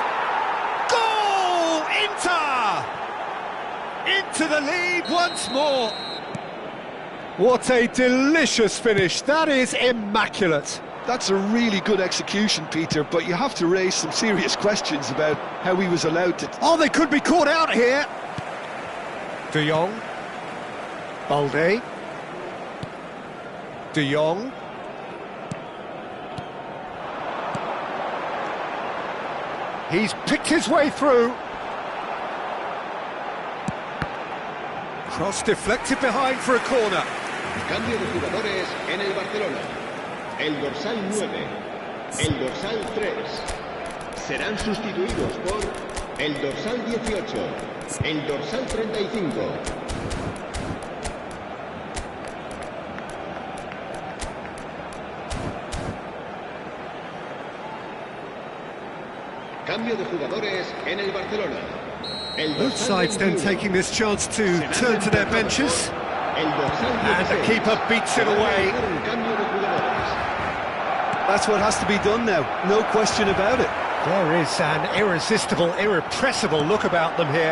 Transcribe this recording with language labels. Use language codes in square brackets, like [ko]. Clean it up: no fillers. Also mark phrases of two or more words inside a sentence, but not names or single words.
[en] Goal! Inter! Into the lead once more. What a delicious finish. That is immaculate. That's a really good execution, Peter, but you have to raise some serious questions about how he was allowed to... Oh, they could be caught out here. De Jong. Balde. De Jong. He's picked his way through. Cross deflected behind for a corner. [es] Cambio de jugadores en el Barcelona. El dorsal 9, el dorsal 3. Serán sustituidos por el dorsal 18, el dorsal 35. Cambio de jugadores en el Barcelona. [en] Both sides then taking this chance to turn to their benches. And the keeper beats it away. That's what has to be done now, no question about it. There is an irresistible, irrepressible look about them here.